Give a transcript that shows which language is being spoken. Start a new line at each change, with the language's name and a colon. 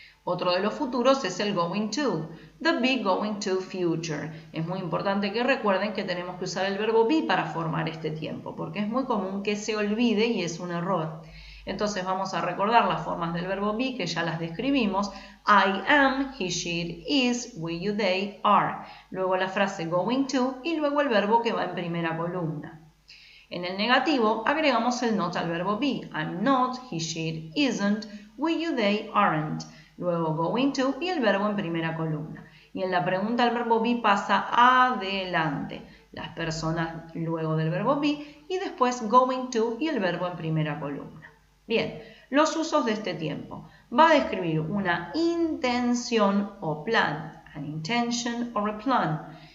Spanish: Otro de los futuros es el going to,
English: the be going to future.
Spanish: Es muy importante que recuerden que tenemos que usar el verbo be para formar este tiempo, porque es muy común que se olvide y es un error. Entonces vamos a recordar las formas del verbo be que ya las describimos.
English: I am, he, she, it is, we, you, they, are.
Spanish: Luego la frase going to y luego el verbo que va en primera columna. En el negativo agregamos el not al verbo be.
English: I'm not, he, she, it isn't, we, you, they, aren't.
Spanish: Luego going to y el verbo en primera columna. Y en la pregunta el verbo be pasa adelante. Las personas luego del verbo be y después going to y el verbo en primera columna. Bien, los usos de este tiempo. Va a describir una intención o plan,
English: an intention or a plan.